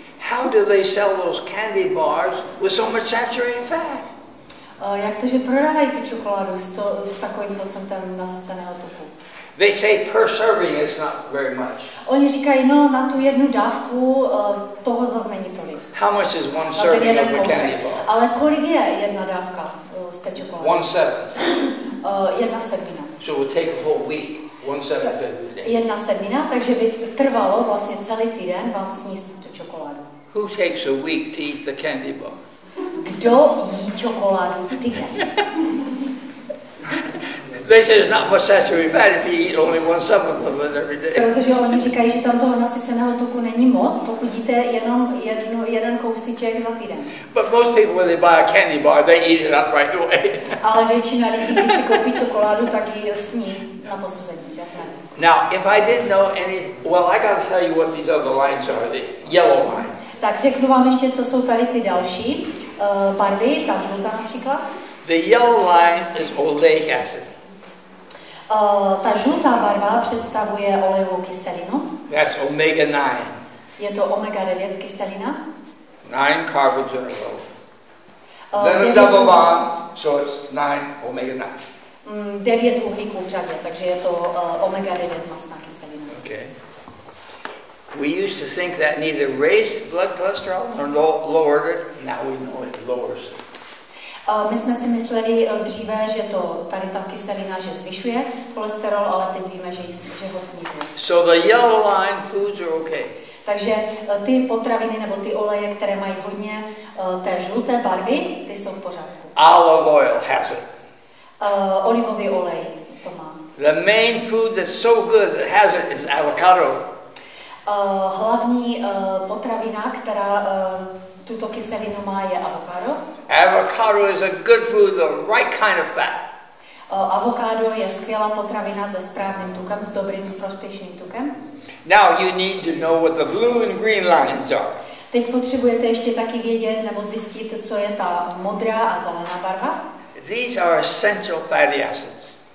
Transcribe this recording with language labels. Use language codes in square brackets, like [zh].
[en] How do they sell those candy bars with so much saturated fat? [cs] Jak to, že prodávají tu čokoládu s takovým procentem nasyceného tuku? [en] They say per serving is not very much. [cs] Oni říkají, no na tu jednu dávku toho zase není tolik. [en] How much is one serving of the candy bar? [cs] Ale kolik je jedna dávka z té čokolády? [en] 1/7. [cs] 1/7. [en] So it would take a whole week. 1/7 every day. [cs] 1/7, takže by trvalo vlastně celý týden vám sníst tu čokoládu. [en] Who takes a week to eat the candy bar? [cs] Kdo jí čokoládu týden? [en] They say there's not much saturated fat if you eat only 1/7 of it every day. [cs] Protože oni říkají, že tam toho nasyceného tuku není moc, pokud jíte jenom jeden kousíček za týden. [en] But most people, when they buy a candy bar, they eat it up right away. [cs] Ale většina lidí, když si koupí čokoládu, tak ji sní na posazení, že? [en] Now, if I didn't know any, well, I got to tell you what these other lines are. The yellow line. [cs] Tak řeknu vám ještě, co jsou tady ty další barvy, ta žlutá například. [en] The yellow line is oleic acid. [cs] Ta žlutá barva představuje olejovou kyselinu. [en] That's omega 9. [cs] Je to omega 9 kyselina. [en] 9 carbons in a row. Then a double bond, so it's 9 omega 9. [cs] 9 uhlíků v řadě, takže je to omega 9 mastná kyselina. [en] Okay. We used to think that neither raised blood cholesterol nor lowered it. Now we know it lowers it. [cs] My jsme si mysleli dříve, že to tady ta kyselina, že zvyšuje cholesterol, ale teď víme, že ho snižuje. [en] So the yellow line foods are okay. [cs] Takže ty potraviny nebo ty oleje, které mají hodně té žluté barvy, ty jsou v pořádku. [en] Olive oil has it. [cs] Olivový olej to má. [en] The main food that's so good that has it is avocado. [cs] Hlavní potravina, která tuto kyselinu má, je avokado. [en] Avocado is a good food, the right kind of fat. [cs] Avokádo je skvělá potravina se správným tukem, s dobrým, s prospěšným tukem. [en] Now you need to know what the blue and green lines are. [cs] Teď potřebujete ještě taky vědět nebo zjistit, co je ta modrá a zelená barva. [en] These are essential fatty acids.